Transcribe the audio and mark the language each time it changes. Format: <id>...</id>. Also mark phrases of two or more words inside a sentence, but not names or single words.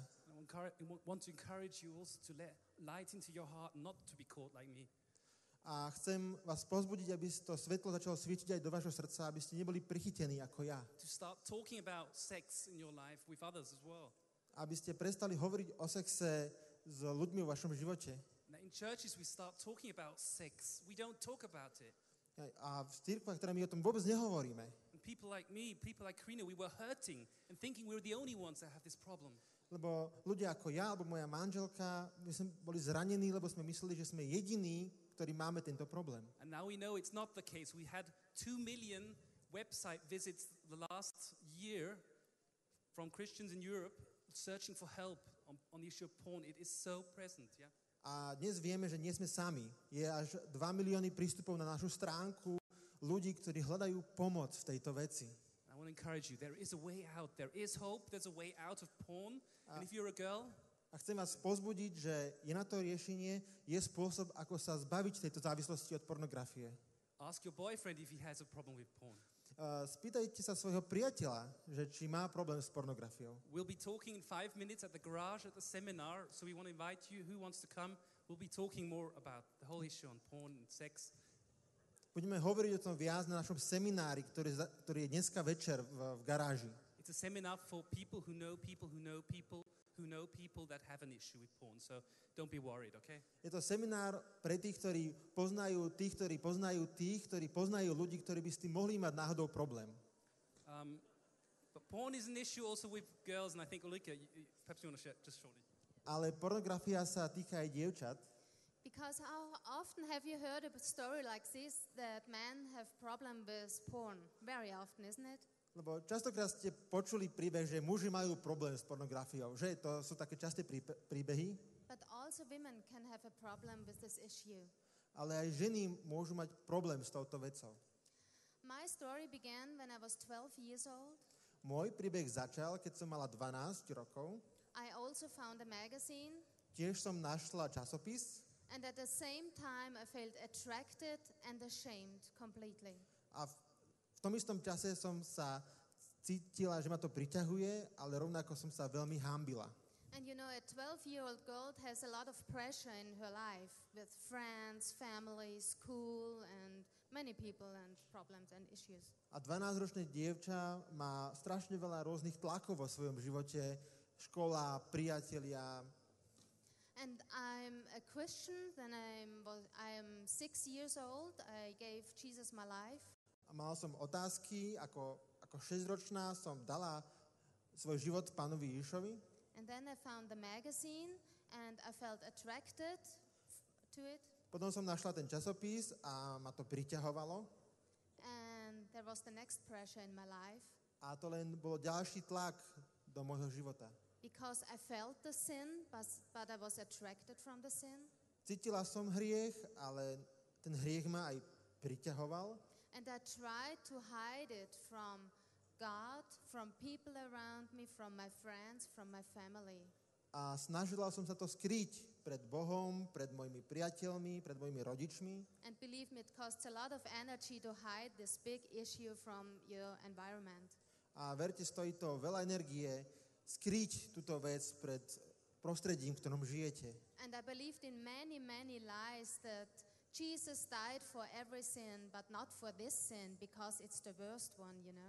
<en>I want to encourage you also to let light into your heart, not to be caught like me.</en> <sk>A chcem vás povzbudiť, aby to svetlo začalo svietiť aj do vašho srdca, aby ste neboli prichytení ako ja.</sk> <en>To start talking about sex in your life with others as well.</en> <sk>Aby ste prestali hovoriť o sexe s ľuďmi vo vašom živote.</sk> <en>Now in churches we start talking about sex. We don't talk about it.</en> <sk>A v cirkvách, ktoré my o tom vôbec nehovoríme.</sk> <en>And people like me, people like Karina, we were hurting and thinking we were the only ones that have this problem.</en> <sk>Lebo ľudia ako ja, alebo moja manželka, my sme boli zranení, lebo sme mysleli, že sme jediní, ktorí máme tento problém.</sk> <en>And now we know it's not the case. We had 2 million website visits the last year from Christians in Europe searching for help on the issue of porn. It is so present, yeah?</en> <sk>A dnes vieme, že nie sme sami. Je až 2 milióny prístupov na našu stránku ľudí, ktorí hľadajú pomoc v tejto veci.</sk> <en>I want to encourage you. There is a way out. There is hope. There's a way out of porn. And if you're a girl,</en> <sk>A chcem vás pozbudiť, že je na to riešenie, je spôsob, ako sa zbaviť tejto závislosti od pornografie.</sk> <en>ask your boyfriend if he has a problem with porn.</en> <sk>Spýtajte sa svojho priateľa, že či má problém s pornografiou.</sk> <en>We'll be talking in 5 minutes at the garage at the seminar, so we want to invite you. Who wants to come? We'll be talking more about the whole issue on porn and sex.</en> <sk>Budeme hovoriť o tom viac na našom seminári, ktorý je dneska večer v garáži.</sk> <en>It's a seminar for people who know people who know people who know people that have an issue with porn. So don't be worried, okay?</en> <sk>Je to seminár pre tých, ktorí poznajú tých, ktorí poznajú tých, ktorí poznajú ľudí, ktorí by s tým mohli mať náhodou problém.</sk> <en>But porn is an issue also with girls, and I think, Ulrike, perhaps you want to share just shortly.</en> <sk>Ale pornografia sa týka aj dievčat.</sk> <en>Because how often have you heard a story like this, that men have problem with porn? Very often, isn't it?</en> <sk>Lebo častokrát ste počuli príbeh, že muži majú problém s pornografiou, že to sú také časté príbehy,</sk> <en>But also women can have a problem with this issue.</en> <sk>ale aj ženy môžu mať problém s touto vecou.</sk> <en>My story began when I was 12 years old.</en> <sk>Môj príbeh začal, keď som mala 12 rokov.</sk> <en>I also found a magazine,</en> <sk>Tiež som našla časopis</sk> <en>and at the same time I felt attracted and ashamed completely.</en> <sk>a v tom istom čase som sa cítila, že ma to priťahuje, ale rovnako som sa veľmi hanbila.</sk> <en>And you know, a 12-year-old girl has a lot of pressure in her life with friends, family, school, and many people and problems and issues.</en> <sk>A 12-ročné dievča má strašne veľa rôznych tlakov vo svojom živote, škola, priatelia.</sk> <en>And I'm a Christian, then I am 6 years old. I gave Jesus my life.</en> <sk>A mal som otázky, ako 6-ročná som dala svoj život Pánovi Ježišovi.</sk> <en>And then I found the magazine and I felt attracted to it.</en> <sk>Potom som našla ten časopis a ma to priťahovalo.</sk> <en>And there was the next pressure in my life</en> <sk>A to len bol ďalší tlak do môjho života.</sk> <en>because I felt the sin, but I was attracted from the sin.</en> <sk>Cítila som hriech, ale ten hriech ma aj priťahoval.</sk> <en>And I tried to hide it from God, from people around me, from my friends, from my family.</en> <sk>A snažila som sa to skryť pred Bohom, pred mojimi priateľmi, pred mojimi rodičmi.</sk> <en>And believe me, it costs a lot of energy to hide this big issue from your environment.</en> <sk>A verte, stojí to veľa energie skryť túto vec pred prostredím, v ktorom žijete.</sk> <en>And I believed in many, many lies that Jesus died for every sin, but not for this sin, because it's the worst one, you know.</en>